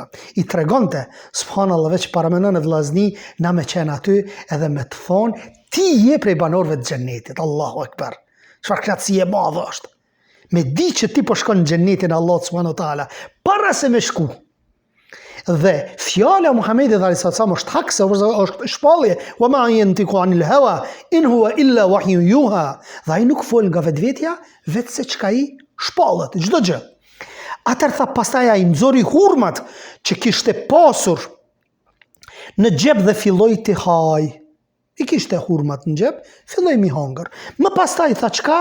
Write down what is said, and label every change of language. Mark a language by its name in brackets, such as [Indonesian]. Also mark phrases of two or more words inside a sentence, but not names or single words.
[Albanian] I tregonte, subhanallahu, veç para menon e vllazni, na me qenë aty edhe me të thonë, ti je prej banorëve të xhennetit. [Arabic] الله أكبر. [Albanian] Çfarë knatësie e madhe është. Me di që ti po shkon në xhennetin e Allahut [Arabic] سبحانه وتعالى, [Albanian] para se me shku. Dhe fjala Muhamedit [Arabic] عليه الصلاة والسلام [Albanian] është hak, është shpallje. [Arabic] وما ينطق عن الهوى إن هو إلا وحي يوحى. [Albanian] Dhe ai nuk fol nga vetvetja, vetë se çka i shpallet, çdo gjë. Atër tha pastaj ai nxori hurmat që kishte pasur në xhep dhe filloi të haj. I kishte hurmat në xhep, filloi mi hangër. Më pastaj tha çka?